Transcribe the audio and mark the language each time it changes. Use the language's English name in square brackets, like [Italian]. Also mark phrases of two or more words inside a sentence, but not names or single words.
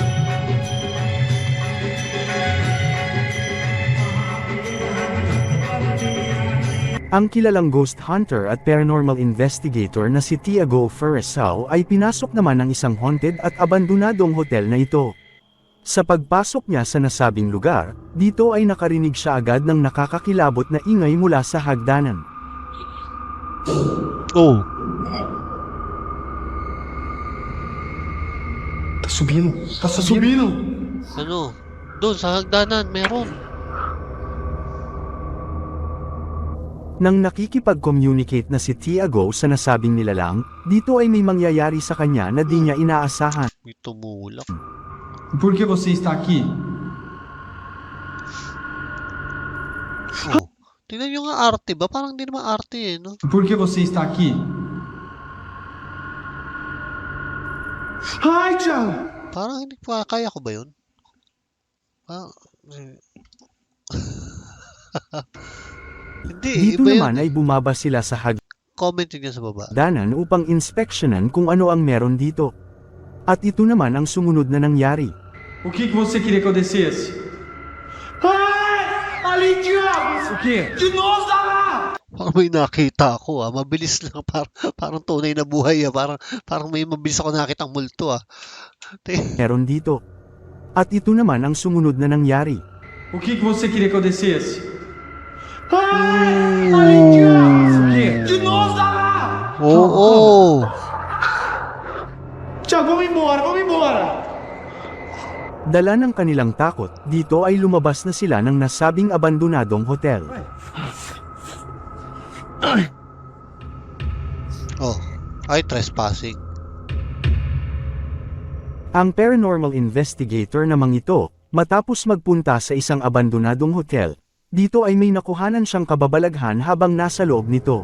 [Filipino] Ang kilalang ghost hunter at paranormal investigator na si Tiago Ferresao ay pinasok naman ng isang haunted at abandonadong hotel na ito. Sa pagpasok niya sa nasabing lugar, dito ay nakarinig siya agad ng nakakakilabot na ingay mula sa hagdanan. Oh. [Portuguese] Tá subindo. Tá subindo. [Filipino] Ano? Doon sa hagdanan, meron. Nang nakikipag-communicate na si Tiago sa nasabing nilalang, dito ay may mangyayari sa kanya na di niya inaasahan. May tumulak. [Portuguese] Por que você está aqui? Oh. [Filipino] Tingnan nyo nga arte ba? Parang di naman arte eh, no? [Portuguese] Por que você está aqui? Ai, Thiago! [Filipino] Parang hindi pa, kaya ko ba yun? Hindi, Dito iba naman yun. ay bumaba sila sa Comment nyo dyan sa baba. hagdanan upang inspeksyonan kung ano ang meron dito. At ito naman ang sumunod na nangyari. [Portuguese] O que você queria que eu descesse? Ai! Ali, Thiago! O quê? De novo, tá lá! [Filipino] Parang may nakita ako mabilis lang. Parang tunay na buhay Parang may mabilis ako nakitang multo Meron dito. At ito naman ang sumunod na nangyari. [Portuguese] O que você queria que eu descesse? Ai! Ali, Thiago! O quê? De novo, tá lá! [Filipino] Oo. [Portuguese] Thiago, vamos embora, vamos embora! [Filipino] Dala ng kanilang takot, dito ay lumabas na sila ng nasabing abandonadong hotel. Oh, [English] ay trespassing. [Filipino] Ang paranormal investigator namang ito, matapos magpunta sa isang abandonadong hotel, dito ay may nakuhanan siyang kababalaghan habang nasa loob nito.